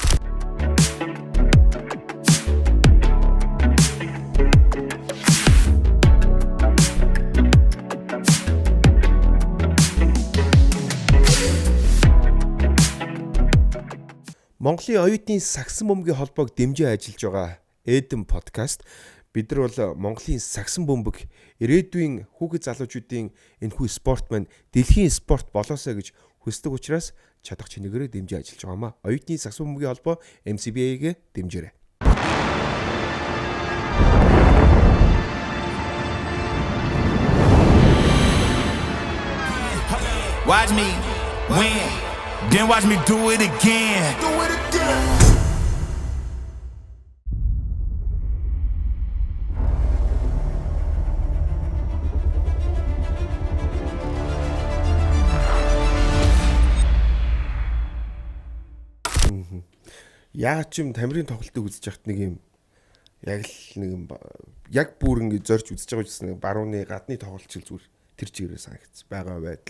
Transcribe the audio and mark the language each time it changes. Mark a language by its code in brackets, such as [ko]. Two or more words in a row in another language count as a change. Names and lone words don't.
[mn] Монголын оюутны сагсан бөмбөгийн холбоог дэмжиж ажиллаж байгаа Эдэн подкаст бид нар бол Монголын сагсан бөмбөг ирээдүйн хүүхэд залуучуудын энэхүү спорт маань дэлхийн спорт болоосоо гэж хүсдэг учраас чадах чинээгээр дэмжиж ажиллаж байгаамаа. Оюутны сагсан бөмбөгийн холбоо MCBA-гээ дэмжээрэй. [en] Watch me win. Then watch me do it again. [mn] Яг ч юм Тамирын тоглолтыг үзэж яхад нэг юм яг л нэг юм яг бүр ингэ зорж үзэж байгаа гэсэн барууны гадны тоглолт чиг зүгээр тэр чигээрээ санагдсан байгаа байдал.